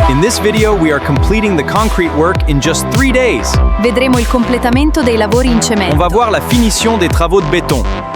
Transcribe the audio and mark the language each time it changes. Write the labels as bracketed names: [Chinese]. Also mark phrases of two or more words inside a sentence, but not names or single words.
[English] this video, we are completing the concrete work in just 3 days. [Italian] Vedremo il completamento dei lavori in [French] On [Italian] cemento. [French] va voir la finition des travaux de béton.